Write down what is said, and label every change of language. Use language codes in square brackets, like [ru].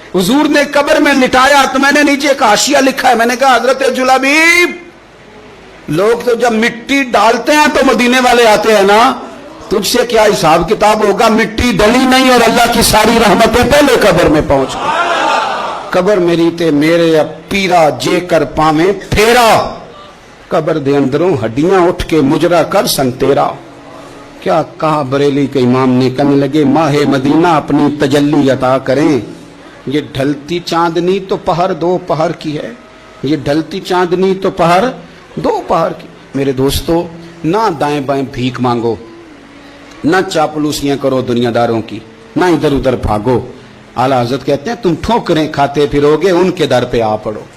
[ur] حضور نے قبر میں لٹایا تو میں نے نیچے ایک حاشیہ لکھا ہے, میں نے کہا حضرت جلابیب, لوگ تو جب مٹی ڈالتے ہیں تو مدینے والے آتے ہیں نا, تجھ سے کیا حساب کتاب ہوگا, مٹی ڈلی نہیں اور اللہ کی ساری رحمتیں پہلے قبر میں پہنچ گئی. [pa] قبر میری تے میرے اب پیرا جے کر پاویں پھیرا, قبر دے اندروں ہڈیاں اٹھ کے مجرا کر سن تیرا. [ur] کیا کہا بریلی کے امام نے, کہنے لگے ماہ مدینہ اپنی تجلی عطا کریں. یہ ڈھلتی چاندنی تو پہر 2 پہر کی ہے, یہ ڈھلتی چاندنی تو پہر 2 پہر کی. میرے دوستو, نہ دائیں بائیں بھیک مانگو, نہ چاپلوسیاں کرو دنیا داروں کی, نہ ادھر ادھر بھاگو. اعلیٰ حضرت کہتے ہیں تم ٹھوکریں کھاتے پھرو گے, ان کے در پہ آ پڑو.